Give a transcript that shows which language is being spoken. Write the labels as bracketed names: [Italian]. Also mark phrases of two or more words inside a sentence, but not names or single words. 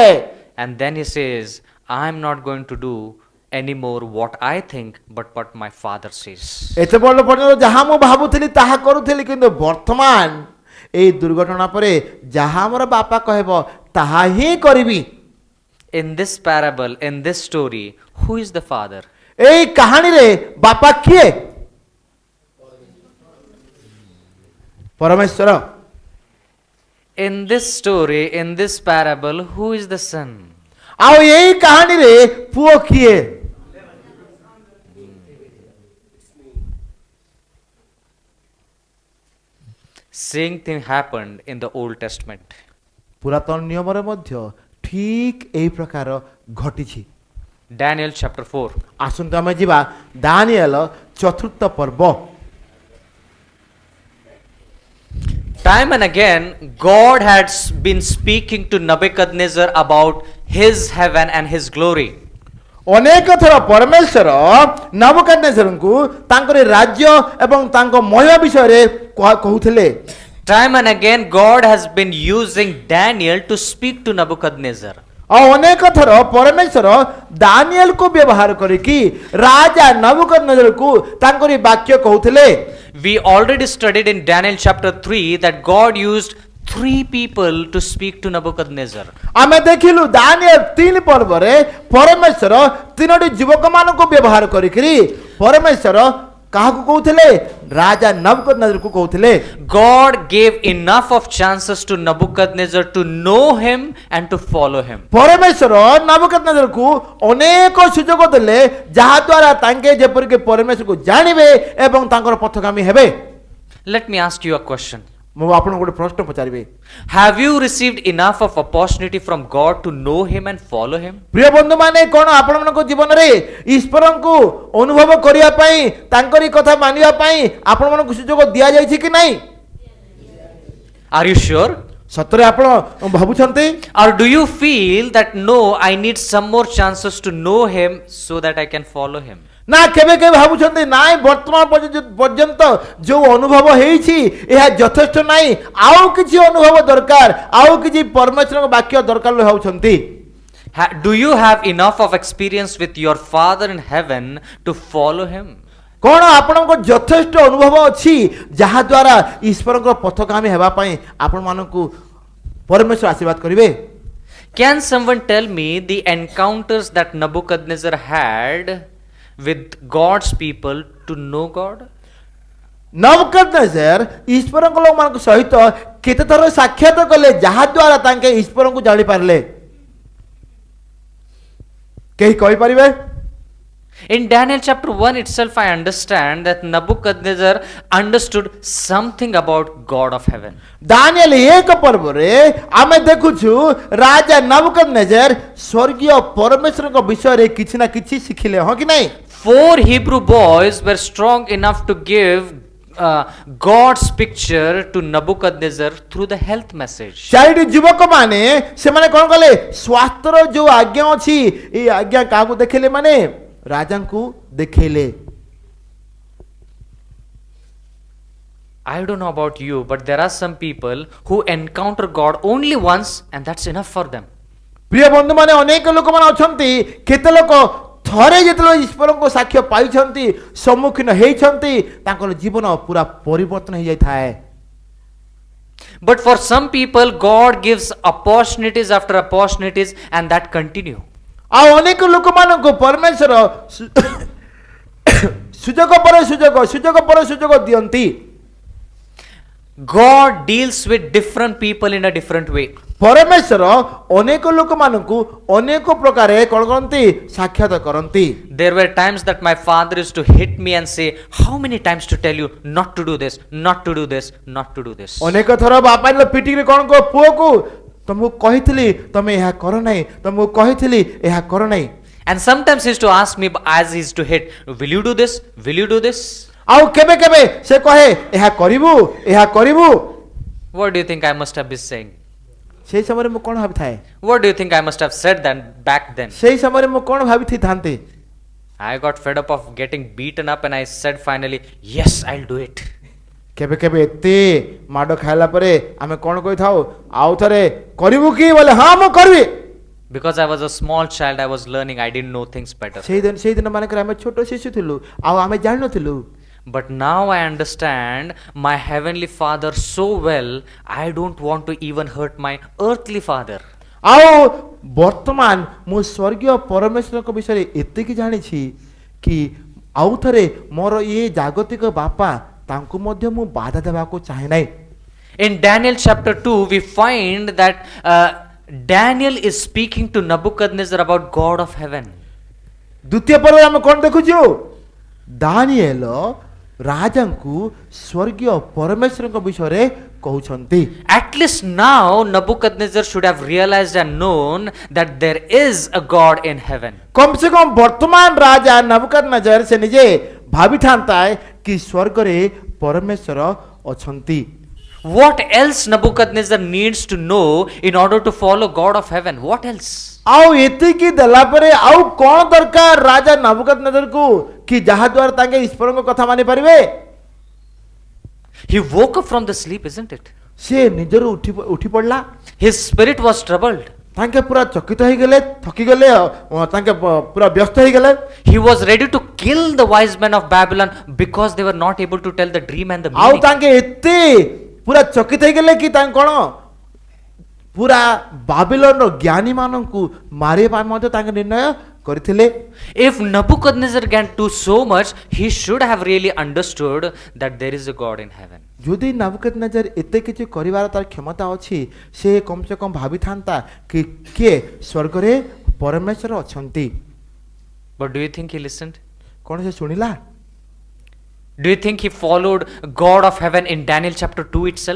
[English] And then he says, I'm not going to do anymore what I think, but what my father says. [Odia] ଏତେ ବଡ଼ ପର୍ଯ୍ୟନ୍ତ ଯାହା ମୁଁ ଭାବୁଥିଲି ତାହା କରୁଥିଲି, କିନ୍ତୁ ବର୍ତ୍ତମାନ ଏଇ ଦୁର୍ଘଟଣା ପରେ ଯାହା ଆମର ବାପା କହିବ ତାହା ହିଁ କରିବି। [English] In this parable, in this story, who is the father? [Odia] ଏଇ କାହାଣୀରେ ବାପା କିଏ? ପରମେଶ୍ୱର। [English] In this story, in this parable, who is the son? [Odia] ଆଉ ଏଇ କାହାଣୀରେ ପୁଅ କିଏ? [English] Same thing happened in the Old Testament. [Odia] ପୁରାତନ ନିୟମରେ ମଧ୍ୟ ଠିକ୍ ଏହି ପ୍ରକାର ଘଟିଛି। [English] Daniel chapter 4. [Odia] ଆସନ୍ତୁ ଆମେ ଯିବା ଦାନିଏଲ ଚତୁର୍ଥ ପର୍ବ। [English] Time and again, God had been speaking to Nebuchadnezzar about his heaven and his glory. [Odia] ଅନେକ ଥର ପରମେଶ୍ୱର ନବୁକଦ୍ନେଜରଙ୍କୁ ତାଙ୍କର ରାଜ୍ୟ ଏବଂ ତାଙ୍କ ମହିମା ବିଷୟରେ କହୁଥିଲେ। [English] Time and again, God has been using Daniel to speak to Nebuchadnezzar. [Odia] ଆଉ ଅନେକ ଥର ପରମେଶ୍ୱର ଦାନିଏଲକୁ ବ୍ୟବହାର କରିକି ରାଜା ନବୁକଦ୍ନେଜରକୁ ତାଙ୍କରି ବାକ୍ୟ କହୁଥିଲେ। [English] We already studied in Daniel chapter 3 that God used 3 people to speak to Nebuchadnezzar. [Odia] ଆମେ ଦେଖିଲୁ ଦାନିଏଲ 3 ପର୍ବରେ ପରମେଶ୍ୱର 3ଟି ଯୁବକମାନଙ୍କୁ ବ୍ୟବହାର କରିକିରି ପରମେଶ୍ୱର କାହାକୁ କହୁଥିଲେ? ରାଜା ନବୁକଦ୍ନେଜରକୁ କହୁଥିଲେ। [English] God gave enough of chances to Nebuchadnezzar to know him and to follow him. [Odia] ପରମେଶ୍ୱର ନବୁକଦ୍ନେଜରକୁ ଅନେକ ସୁଯୋଗ ଦେଲେ ଯାହା ଦ୍ୱାରା ତାଙ୍କେ ଯେପରିକି ପରମେଶ୍ୱରକୁ ଜାଣିବେ ଏବଂ ତାଙ୍କର ପଥଗାମୀ ହେବେ। [English] Let me ask you a question. [Odia] ମୁଁ ଆପଣଙ୍କୁ ଗୋଟେ ପ୍ରଶ୍ନ ପଚାରିବି। [English] Have you received enough of opportunity from God to know him and follow him? [Odia] ପ୍ରିୟ ବନ୍ଧୁମାନେ, କ'ଣ ଆପଣମାନଙ୍କ ଜୀବନରେ ଈଶ୍ୱରଙ୍କୁ ଅନୁଭବ କରିବା ପାଇଁ ତାଙ୍କରି କଥା ମାନିବା ପାଇଁ ଆପଣମାନଙ୍କୁ ସୁଯୋଗ ଦିଆଯାଇଛି କି ନାହିଁ? [English] Are you sure? [Odia] ସତରେ ଆପଣ ଭାବୁଛନ୍ତି [English] Or do you feel that no, I need some more chances to know him so that I can follow him? [Odia] ନା କେବେ କେବେ ଭାବୁଛନ୍ତି ନାଇଁ ବର୍ତ୍ତମାନ ପର୍ଯ୍ୟନ୍ତ ଯୋଉ ଅନୁଭବ ହେଇଛି ଏହା ଯଥେଷ୍ଟ ନାହିଁ ଆଉ କିଛି ଅନୁଭବ ଦରକାର ଆଉ କିଛି ପରମେଶ୍ୱରଙ୍କ ବାକ୍ୟ ଦରକାର ବୋଲି ଭାବୁଛନ୍ତି [English] Do you have enough of experience with your Father in heaven to follow him? [Odia] କଣ ଆପଣଙ୍କ ଯଥେଷ୍ଟ ଅନୁଭବ ଅଛି ଯାହା ଦ୍ୱାରା ଈଶ୍ୱରଙ୍କ ପଥଗାମୀ ହେବା ପାଇଁ ଆପଣମାନଙ୍କୁ ପରମେଶ୍ୱର ଆଶୀର୍ବାଦ କରିବେ [English] Can someone tell me the encounters that Nebuchadnezzar had with God's people to know God? [Odia] ନବୁକଦ୍ନେଜର ଈଶ୍ୱରଙ୍କ ଲୋକମାନଙ୍କ ସହିତ କେତେଥର ସାକ୍ଷାତ କଲେ ଯାହା ଦ୍ୱାରା ତାଙ୍କେ ଈଶ୍ୱରଙ୍କୁ ଜାଣିପାରିଲେ କେହି କହିପାରିବେ [English] In Daniel chapter 1 itself, I understand that Nebuchadnezzar understood something about God of heaven. [Odia] ଦାନିଏଲ 1 ପର୍ବରେ ଆମେ ଦେଖୁଛୁ ରାଜା ନବୁକଦ୍ନେଜର ସ୍ୱର୍ଗୀୟ ପରମେଶ୍ୱରଙ୍କ ବିଷୟରେ କିଛି ନା କିଛି ଶିଖିଲେ ହଁ କି ନାହିଁ [English] 4 Hebrew boys were strong enough to give God's picture to Nebuchadnezzar through the health message. [Odia] ଚାରିଟି ଯୁବକ ମାନେ ସେମାନେ କ'ଣ କଲେ ସ୍ୱାସ୍ଥ୍ୟର ଯୋଉ ଆଜ୍ଞା ଅଛି এই ଆଜ୍ଞା କାହାକୁ ଦେଖେଇଲେ ମାନେ ରାଜାଙ୍କୁ ଦେଖେଇଲେ [English] I don't know about you, but there are some people who encounter God only once and that's enough for them. [Odia] ପ୍ରିୟ ବନ୍ଧୁ ମାନେ ଅନେକ ଲୋକମାନେ ଅଛନ୍ତି କେତେ ଲୋକ ଥରେ ଯେତେବେଳେ ଈଶ୍ୱରଙ୍କ ସାକ୍ଷ୍ୟ ପାଇଛନ୍ତି ସମ୍ମୁଖୀନ ହେଇଛନ୍ତି ତାଙ୍କର ଜୀବନ ପୁରା ପରିବର୍ତ୍ତନ ହେଇଯାଇଥାଏ [English] But for some people, God gives opportunities after opportunities and that continue. [Odia] ଆଉ ଅନେକ ଲୋକମାନଙ୍କୁ ପରମେଶ୍ୱର ସୁଯୋଗ ପରେ ସୁଯୋଗ ଦିଅନ୍ତି [English] God deals with different people in a different way. [Odia] ପରମେଶ୍ୱର ଅନେକ ଲୋକମାନଙ୍କୁ ଅନେକ ପ୍ରକାରେ କ'ଣ କରନ୍ତି ସାକ୍ଷାତ କରନ୍ତି [English] There were times that my father used to hit me and say, how many times to tell you not to do this, not to do this, not to do this. [Odia] ଅନେକ ଥର ବାପା ପିଟିକିରି କ'ଣ କହ ପୁଅକୁ ତମକୁ କହିଥିଲି ତମେ ଏହା କର ନାହିଁ ତମକୁ କହିଥିଲି ଏହା କର ନାହିଁ [English] And sometimes he used to ask me as he used to hit, will you do this, will you do this? [Odia] ଆଉ କେବେ କେବେ ସେ କହେ ଏହା କରିବୁ [English] What do you think I must have been saying? [Odia] ସେଇ ସମୟରେ ମୁଁ କ'ଣ ଭାବିଥାଏ [English] What do you think I must have said then back then? [Odia] ସେଇ ସମୟରେ ମୁଁ କ'ଣ ଭାବିଥାନ୍ତି [English] I got fed up of getting beaten up and I said finally, yes, I'll do it. [Odia] କେବେ କେବେ ଏତେ ମାଡ଼ ଖାଇଲା ପରେ ଆମେ କ'ଣ କହିଥାଉ ଆଉ ଥରେ କରିବୁ କି ବୋଲେ ହଁ ମୁଁ କରିବି [English] Because I was a small child, I was learning, I didn't know things better. [Odia] ସେଇଦିନ ମାନଙ୍କରେ ଆମେ ଛୋଟ ଶିଶୁ ଥିଲୁ ଆଉ ଆମେ ଜାଣିନଥିଲୁ [English] But now I understand my heavenly Father so well, I don't want to even hurt my earthly father. [Odia] ଆଉ ବର୍ତ୍ତମାନ ମୁଁ ସ୍ୱର୍ଗୀୟ ପରମେଶ୍ୱରଙ୍କ ବିଷୟରେ ଏତିକି ଜାଣିଛି କି ଆଉ ଥରେ ମୋର ଇଏ ଜାଗତିକ ବାପା ତାଙ୍କୁ ମଧ୍ୟ ମୁଁ ବାଧା ଦେବାକୁ ଚାହେଁ ନାହିଁ [English] In Daniel chapter 2, we find that Daniel is speaking to Nebuchadnezzar about God of heaven. [Odia] ଦ୍ୱିତୀୟ ପର୍ବରେ ଆମେ କ'ଣ ଦେଖୁଛୁ ଦାନିଏଲ ରାଜାଙ୍କୁ ସ୍ୱର୍ଗୀୟ ପରମେଶ୍ୱରଙ୍କ ବିଷୟରେ କହୁଛନ୍ତି [English] At least now Nebuchadnezzar should have realized and known that there is a God in heaven. [Odia] କମ ସେ କମ ବର୍ତ୍ତମାନ ରାଜା ନବୁକଦ୍ନେଜର ସେ ନିଜେ ଭାବିଥାନ୍ତା କି ସ୍ୱର୍ଗରେ ପରମେଶ୍ୱର ଅଛନ୍ତି [English] What else Nebuchadnezzar needs to know in order to follow God of heaven? What else? [Odia] ଆଉ ଏତିକି ଦେଲା ପରେ ଆଉ କ'ଣ ଦରକାର ରାଜା ନବୁକଦ୍ନେଜରକୁ କି ଯାହା ଦ୍ୱାରା ତାଙ୍କେ ଈଶ୍ୱରଙ୍କ କଥା ମାନି ପାରିବେ [English] He woke up from the sleep, isn't it? [Odia] ସେ ନିଜରୁ ଉଠି ପଡ଼ିଲା [English] His spirit was troubled. [Odia] ତାଙ୍କେ ପୁରା ଚକିତ ହେଇଗଲେ ଥକିଗଲେ ତାଙ୍କେ ପୁରା ବ୍ୟସ୍ତ ହେଇଗଲେ [English] He was ready to kill the wise men of Babylon because they were not able to tell the dream and the [Odia] ଆଉ [English] meaning. [Odia] ତାଙ୍କେ ଏତେ ପୁରା ଚକିତ ହେଇଗଲେ କି ତାଙ୍କ କ'ଣ ପୁରା ବାବିଲନର ଜ୍ଞାନୀ ମାନଙ୍କୁ ମାରିବା ପାଇଁ ମଧ୍ୟ ତାଙ୍କେ ନିର୍ଣ୍ଣୟ କରିଥିଲେ [English] If Nebuchadnezzar can do so much, he should have really understood that there is a God in heaven. [Odia] ଯଦି ନବୁକଦ୍ନେଜର ଏତେ କିଛି କରିବାର ତାର କ୍ଷମତା ଅଛି ସେ କମ ସେ କମ ଭାବିଥାନ୍ତା କି କିଏ ସ୍ୱର୍ଗରେ ପରମେଶ୍ୱର ଅଛନ୍ତି [English] But do you think he listened? [Odia] କ'ଣ ସେ ଶୁଣିଲା [English] Do you think he followed God of heaven in Daniel chapter 2 itself?